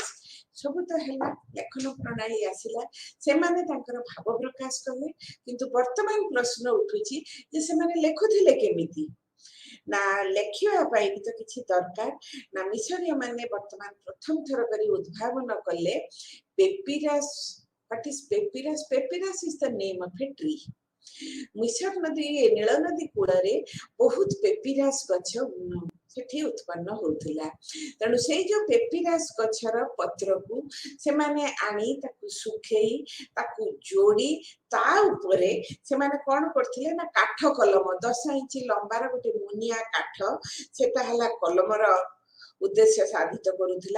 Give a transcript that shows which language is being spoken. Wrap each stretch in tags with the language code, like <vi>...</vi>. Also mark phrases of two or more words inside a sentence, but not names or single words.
<or>ସବୁ ତ ହେଲା, ଲେଖନ ପ୍ରଣାଳୀ ଆସିଲା, ସେମାନେ ତାଙ୍କର ଭାବ ପ୍ରକାଶ କଲେ। କିନ୍ତୁ ବର୍ତ୍ତମାନ ପ୍ରଶ୍ନ ଉଠୁଛି ଯେ ସେମାନେ ଲେଖୁଥିଲେ କେମିତି? ନା ଲେଖିବା ପାଇଁ ତ କିଛି ଦରକାର ନା, ମିଶରୀୟ ମାନେ ବର୍ତ୍ତମାନ ପ୍ରଥମ ଥର କରି ଉଦ୍ଭାବନ କଲେ ପେପିରସ୍।</or> <en>What is papyrus? Papyrus is the name of a tree.</en> <or>ମିଶର ନଦୀ, ନୀଳ ନଦୀ କୂଳରେ ବହୁତ ପେପିରାସ ଗଛ ସେଠି ଉତ୍ପନ୍ନ ହଉଥିଲା। ତେଣୁ ସେଇ ଯୋଉ ପେପିରାସ ଗଛର ପତ୍ରକୁ ସେମାନେ ଆଣି ତାକୁ ଶୁଖେଇ ତାକୁ ଯୋଡି ତା ଉପରେ ସେମାନେ କଣ କରୁଥିଲେ ନା କାଠ କଲମ, 10 ଇଞ୍ଚ ଲମ୍ବାର ଗୋଟେ ମୁନିଆ କାଠ, ସେଟା ହେଲା କଲମର ଉଦ୍ଦେଶ୍ୟ ସାଧିତ କରୁଥିଲା।</or>